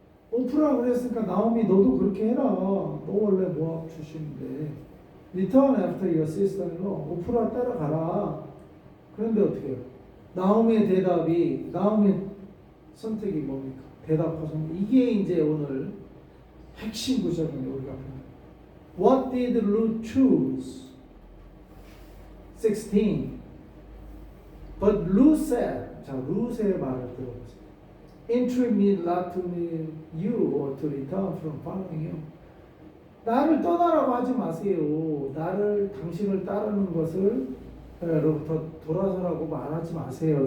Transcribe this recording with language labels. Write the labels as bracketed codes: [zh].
[ko] 오프라 그랬으니까 나오미 너도 그렇게 해라. 너 원래 모압 출신인데 [en] Return after your sister-in-law. [ko] 오프라 따라가라. 그런데 어떻게 해요? 나오미의 대답이 나오미의 선택이 뭡니까? 대답하셨는데 이게 이제 오늘 핵심 구절이에요. 우리가 [en] What did Ruth choose? [ko] 16. [en] But Ruth said, [ko] 자 룻의 말을 들어보세요. [en] Entreat me not to leave you or to return from following you. [ko] 나를 떠나라고 하지 마세요. 당신을 따르는 것을 로부터 돌아서라고 말하지 마세요.